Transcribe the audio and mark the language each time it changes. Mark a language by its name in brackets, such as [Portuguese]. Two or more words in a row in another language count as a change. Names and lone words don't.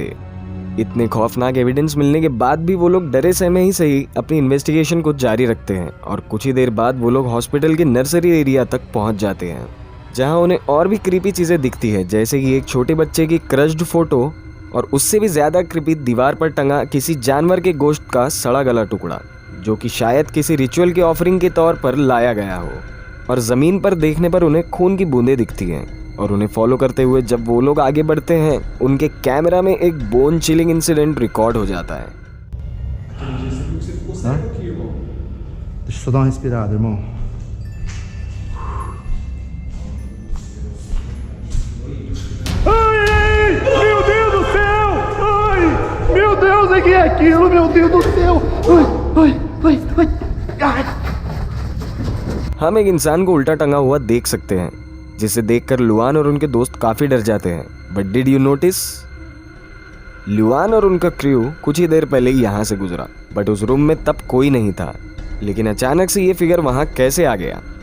[Hindi] इतने खौफनाक एविडेंस मिलने के बाद भी वो लोग डरे सहमे ही सही अपनी इन्वेस्टिगेशन को जारी रखते हैं और कुछ ही देर बाद वो लोग हॉस्पिटल के [English] nursery area [Hindi] तक पहुंच जाते हैं जहां उन्हें और भी क्रीपी चीजें दिखती है, जैसे कि एक छोटे बच्चे की [English] crushed photo [Hindi] और उससे भी ज्यादा क्रीपी दीवार पर टंगा किसी जानवर के गोश्त का सड़ा गला टुकड़ा जो कि शायद किसी रिचुअल के ऑफरिंग के तौर पर लाया गया हो। और जमीन पर देखने पर उन्हें खून की बूंदें दिखती हैं और उन्हें फॉलो करते हुए जब वो लोग आगे बढ़ते हैं उनके कैमरा में एक [English] bone chilling incident record [Hindi] हो जाता है। [Portuguese] Hã? Deixa eu só dar uma respirada, irmão. Ai, meu Deus do céu! Ai, meu Deus, o que é aquilo? Meu Deus do céu! Ai, ai, ai, ai! [Hindi] हम एक इंसान को उल्टा टंगा हुआ देख सकते हैं जिसे देखकर लुआन और उनके दोस्त काफी डर जाते हैं। [English] but did you notice, [Hindi] लुआन और उनका क्रू कुछ ही देर पहले ही यहाँ से गुजरा बट उस रूम में तब कोई नहीं था, लेकिन अचानक से ये फिगर वहां कैसे आ गया?